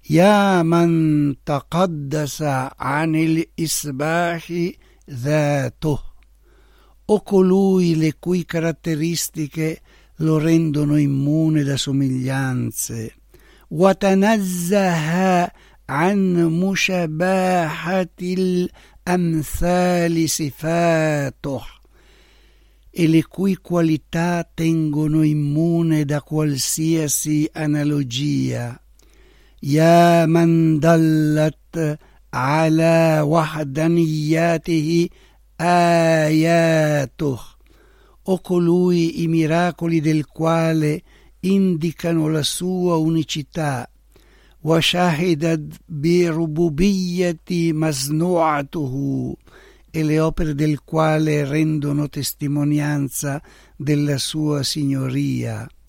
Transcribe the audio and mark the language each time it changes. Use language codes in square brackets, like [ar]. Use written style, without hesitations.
[ar] يا من تقدس عن الإصباح ذاته. [it] O colui le cui caratteristiche lo rendono immune da somiglianze. [ar] وتنزه عن مشابهة الأمثال صفاته. [it] E le cui qualità tengono immune da qualsiasi analogia. [ar] يا من دلت على وحدانيته آياته. [it] O colui i miracoli del quale indicano la sua unicità. [ar] وشهدت بربوبية مصنوعته. [it] E le opere del quale rendono testimonianza della sua signoria.